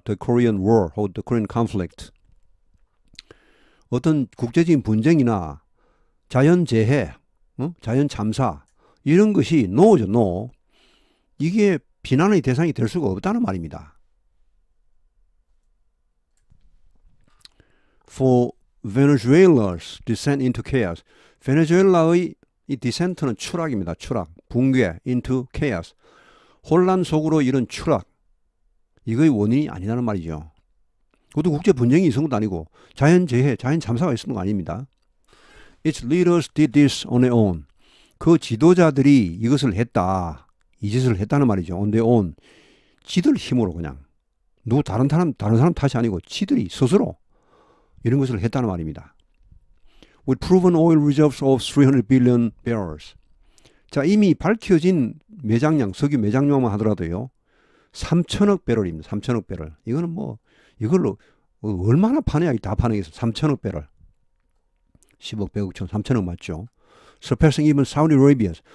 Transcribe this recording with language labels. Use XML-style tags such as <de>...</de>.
<en>the Korean war</en> <ko>혹은</ko> <en>the Korean conflict.</en> <ko>어떤 국제적인 분쟁이나 자연재해, 자연 참사 이런 것이 no죠, no. 이게 비난의 대상이 될 수가 없다는 말입니다.</ko> <en>For Venezuela's descent into chaos.</en> <ko>베네수엘라의 이 descent는 추락입니다. 추락, 붕괴,</ko> <en>into chaos.</en> <ko>혼란 속으로 이런 추락. 이거의 원인이 아니라는 말이죠. 그것도 국제 분쟁이 있은 것도 아니고 자연재해, 자연 참사가 있었던 거 아닙니다.</ko> <en>Its leaders did this on their own.</en> <ko>그 지도자들이 이것을 했다. 이 짓을 했다는 말이죠.</ko> <en>on their own.</en> <ko>지들 힘으로 그냥. 다른 사람 탓이 아니고 지들이 스스로 이런 것을 했다는 말입니다.</ko> <en>With proven oil reserves of 300 billion barrels.</en> <ko>자, 이미 밝혀진 매장량, 석유 매장량만 하더라도요. 3천억 배럴입니다. 3천억 배럴. 이거는 뭐 이걸로 얼마나 파냐? 다 파내겠어. 3천억 배럴. 10억, 100억, 1000, 3천억 맞죠?</ko> <en>Surpassing even Saudi Arabia.</en>